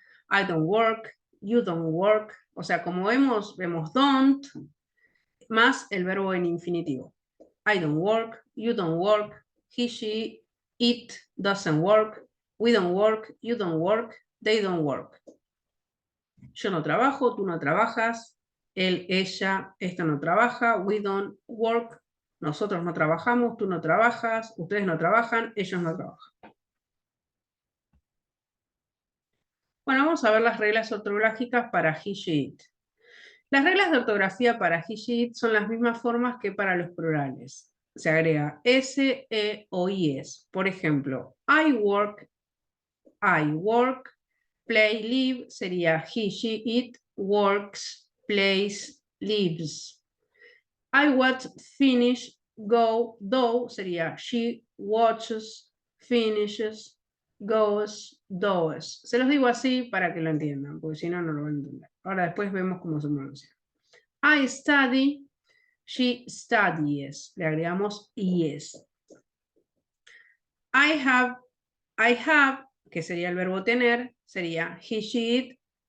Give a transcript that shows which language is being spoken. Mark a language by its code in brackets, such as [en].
[en] I don't work, you don't work. [es] O sea, como vemos don't más el verbo en infinitivo. [en] I don't work, you don't work, he, she, it doesn't work, we don't work, you don't work, they don't work. [es] Yo no trabajo, tú no trabajas, él, ella, esta no trabaja, [en] we don't work, [es] nosotros no trabajamos, tú no trabajas, ustedes no trabajan, ellos no trabajan. Bueno, vamos a ver las reglas ortográficas para he, she, it. Las reglas de ortografía para he, she, it son las mismas formas que para los plurales. Se agrega S, E o IS. Por ejemplo, [en] I work, play, live [es] sería he, she, it, works, plays, lives. [en] I watch, finish, go, do sería she watches, finishes, goes, does. [es] Se los digo así para que lo entiendan, porque si no, no lo van a entender. Ahora después vemos cómo se pronuncia. [en] I study, she studies. [es] Le agregamos es. [en] I have, [es] que sería el verbo tener, sería he, she, it.